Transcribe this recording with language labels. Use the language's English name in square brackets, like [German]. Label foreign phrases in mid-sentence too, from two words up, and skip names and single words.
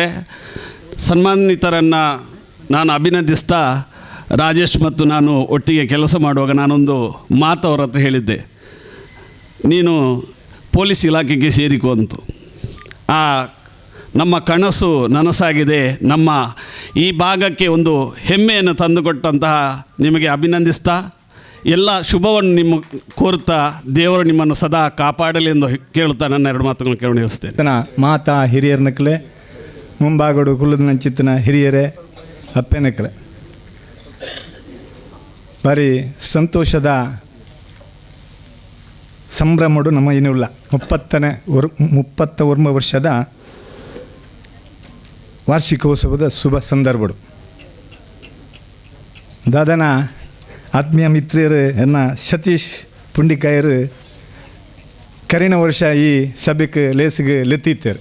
[Kannada] ಸನ್ಮಾನಿತರನ್ನು ನಾನು ಅಭಿನಂದಿಸ್ತಾ, ರಾಜೇಶ್ ಮತ್ತು ನಾನು ಒಟ್ಟಿಗೆ ಕೆಲಸ ಮಾಡುವಾಗ ನಾನೊಂದು ಮಾತು ಅವರ ಹತ್ರ ಹೇಳಿದ್ದೆ, ನೀನು ಪೊಲೀಸ್ ಇಲಾಖೆಗೆ ಸೇರಿಕೊ ಅಂತ. ನಮ್ಮ ಕನಸು ನನಸಾಗಿದೆ. ನಮ್ಮ ಈ ಭಾಗಕ್ಕೆ ಒಂದು ಹೆಮ್ಮೆಯನ್ನು ತಂದುಕೊಟ್ಟಂತಹ ನಿಮಗೆ ಅಭಿನಂದಿಸ್ತಾ, ಎಲ್ಲ ಶುಭವನ್ನು ನಿಮ್ಮ ಕೋರುತ್ತಾ, ದೇವರು ನಿಮ್ಮನ್ನು ಸದಾ ಕಾಪಾಡಲಿ ಎಂದು ಕೇಳುತ್ತಾ ನನ್ನ 2 ಮಾತುಗಳನ್ನು ಕೇಳಿಸ್ತೇನೆ. [Tulu] ಮಾತಾ ಹಿರಿಯರ್ನಕ್ಲೆ ಮುಂಬಾಗಡು ಕುಲ್ಲದ ಚಿತ್ತನ ಹಿರಿಯರೇ ಅಪ್ಪೆನಕ್ಲೆ ಭಾರಿ ಸಂತೋಷದ ಸಂಭ್ರಮಡು ನಮ್ಮ ಏನಿಲ್ಲ. 31 ವರ್ಷದ ವಾರ್ಷಿಕೋತ್ಸವದ ಶುಭ ಸಂದರ್ಭಡು ದಾದನ ಆತ್ಮೀಯ ಮಿತ್ರರು ಎನ್ನ ಸತೀಶ್ ಪುಂಡಿಕಾಯರು ಕರಿನ ವರ್ಷ ಈ ಸಭೆಗೆ ಲೇಸಿಗೆ ಲೆತ್ತಿತ್ತರು.